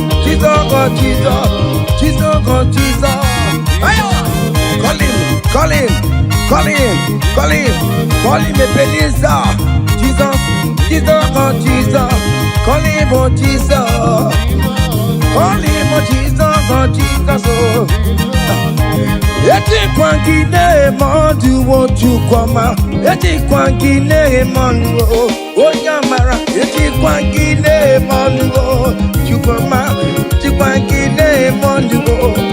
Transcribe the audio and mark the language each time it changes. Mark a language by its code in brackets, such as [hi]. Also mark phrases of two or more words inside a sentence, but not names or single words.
[en] Jesus, oh Jesus. Jesus, oh Jesus. Ayo. Call him, call him, call him. Call him, call him Ebenezer. Jesus, Jesus, oh Jesus. Call him, oh Jesus. Call him, oh Jesus, oh Jesus, oh. Eti kwa ngine mondu wo chukoma. Eti kwa ngine mondu, oh. [ig] Onye amara, ejikwa gị na-eme ọnụ o. Chukwuma, ejikwa gị na-eme ọnụ o.